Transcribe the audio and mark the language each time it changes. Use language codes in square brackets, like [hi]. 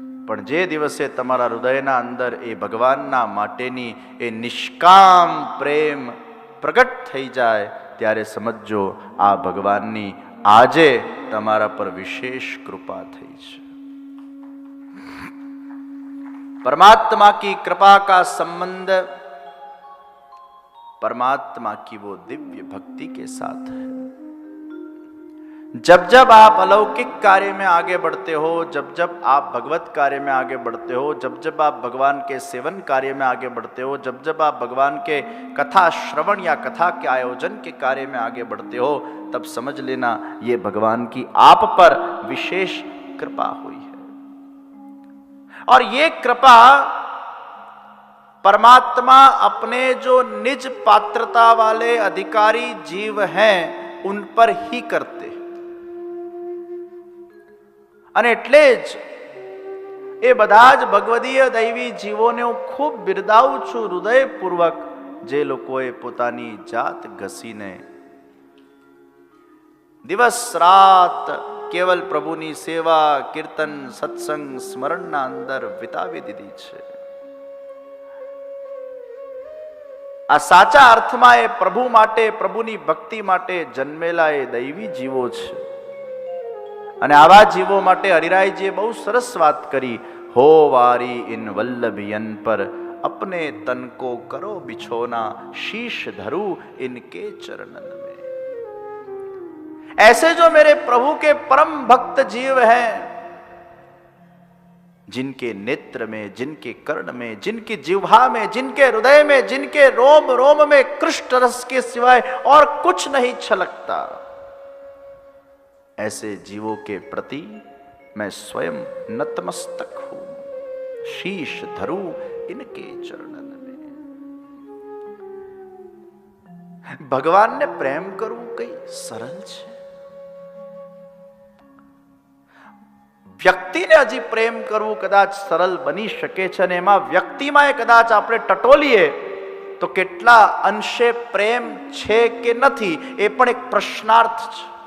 [gu] પણ જે દિવસે તમારા હૃદયના અંદર એ ભગવાનના માટેની એ નિષ્કામ પ્રેમ પ્રગટ થઈ જાય ત્યારે સમજો આ ભગવાનની આજે તમારા પર વિશેષ કૃપા થઈ છે. [hi] परमात्मा की कृपा का संबंध परमात्मा की वो दिव्य भक्ति के साथ है. जब जब आप अलौकिक कार्य में आगे बढ़ते हो, जब जब आप भगवत कार्य में आगे बढ़ते हो, जब जब आप भगवान के सेवन कार्य में आगे बढ़ते हो, जब जब आप भगवान के कथा श्रवण या कथा के आयोजन के कार्य में आगे बढ़ते हो, तब समझ लेना ये भगवान की आप पर विशेष कृपा हुई है. और ये कृपा परमात्मा अपने जो निज पात्रता वाले अधिकारी जीव हैं उन पर ही करते हैं. [gu] અને એટલે જ એ બધા જ ભગવદીય દૈવી જીવોને હું ખૂબ બિરદાવું છું હૃદયપૂર્વક, જે લોકોએ પોતાની જાત ઘસીને દિવસ રાત કેવલ પ્રભુની સેવા, કીર્તન, સત્સંગ, સ્મરણના અંદર વિતાવી દીધી છે. આ સાચા અર્થમાં એ પ્રભુ માટે, પ્રભુની ભક્તિ માટે જન્મેલા એ દૈવી જીવો છે. અને આવા જીવો માટે હરિરાયજીએ બહુ સરસ વાત કરી, [hi] હો વારી ઇન વલ્લભયન પર अपने तन को करो बिछोना, शीश धरू इनके चरणन में. ऐसे जो मेरे प्रभु के परम भक्त जीव हैं, जिनके नेत्र में, जिनके कर्ण में, जिनकी जिह्वा में, जिनके हृदय में, जिनके रोम रोम में कृष्ण रस के सिवाय और कुछ नहीं छलकता, ऐसे जीवों के प्रति मैं स्वयं नतमस्तक हूं, शीश धरू इनके चरणन में. [gu] भगवान ने प्रेम करવું કઈ સરળ છે? વ્યક્તિને હજી પ્રેમ કરવું કદાચ સરળ બની શકે છે, અને એમાં વ્યક્તિમાં કદાચ આપણે ટટોલીએ તો કેટલા અંશે પ્રેમ છે કે નથી એ પણ એક પ્રશ્નાર્થ છે.